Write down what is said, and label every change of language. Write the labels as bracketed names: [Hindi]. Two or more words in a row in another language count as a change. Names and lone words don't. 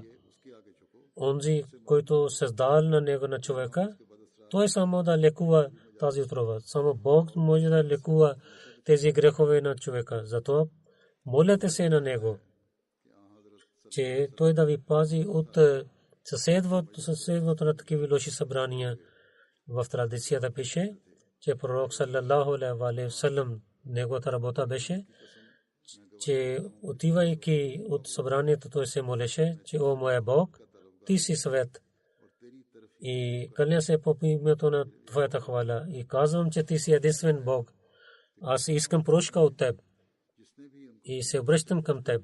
[Bulgarian] Онзи, който създал на него на човека, той само да лекува тази отрова. Само Бог може да лекува тези грехове на човека. Затова молете се на него. че той да ви пази от съседвото на такива лоши събрания. В традицията пише, че пророк [Arabic] صلى الله عليه وسلم [Bulgarian] неговата работа беше, че отивайки от събранието той се молеше, че о моя Бог, ти си свет и кълня се по името на твоята хвала и казвам, че ти си единствен Бог. Аз искам прошка от теб и се обръщам към теб.